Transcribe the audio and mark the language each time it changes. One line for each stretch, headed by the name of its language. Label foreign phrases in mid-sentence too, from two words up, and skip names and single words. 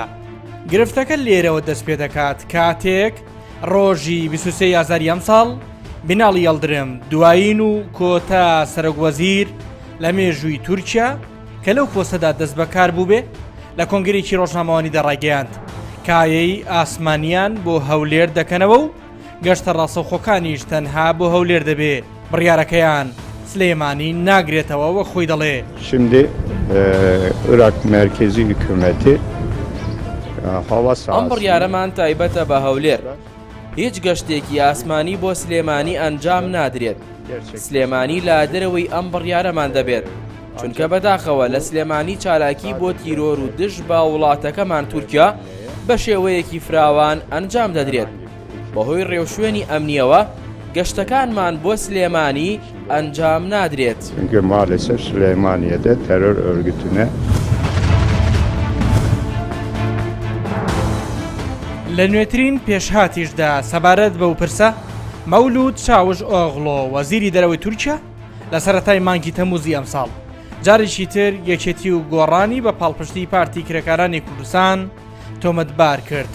Central Kurdish: گرفتەکە لێرەوە دەست پێ دەکات کاتێک ڕۆژی 23 ئازاری ئەم ساڵ بیناڵی یەڵدرم دوایین و کۆتا سەرۆکوەزیر لە مێژووی تورکیا کە لەو پۆستەدا دەست بەکار بوو بێ لە کۆنگرێکی ڕۆژنامەوانی دەڕاگەیاند کایەی ئاسمانیان بۆ هەولێر دەکەنەوە و گەشتە ڕاستەوخۆکانیش تەنها بۆ هەولێر دەبێ. بڕیارەکەیان سلێمانی ناگرێتەوە وە خۆی دەڵێ.
Turkish: Şimdi Irak merkezi hükümeti hava sahası.
Central Kurdish: ئەم بڕیارەمان تایبەتە بە هەولێر. هیچ گەشتێکی ئاسمانی بۆ سلێمانی ئەنجام نادرێت. سلێمانی لا دەرەوەی ئەم بڕیارەمان دەبێت. چونکە بەداخەوە لە سلێمانی چالاکی بۆ تیرۆر و دژ بە وڵاتەکەمان تورکیا بە شێوەیەکی فراوان ئەنجام دەدرێت. بەهۆی ڕێوشوێنی ئەمنیەوە گەشتەکانمان بۆ سلێمانی ئەنجام نادرێت.
Turkish: Çünkü maalesef Süleymaniye'de terör örgütüne
Central Kurdish: لە نوێترین پێشهاتیشدا سەبارەت بەو پرسە مەولود چاوش ئۆغڵۆ وەزیری دەرەوەی تورکیا لە سەرەتای مانگی تەموزی ئەم ساڵ جارێکی تر یەکێتی و گۆڕانی بە پاڵپشتی پارتی کرێکارانی کوردستان تۆمەتبار کرد.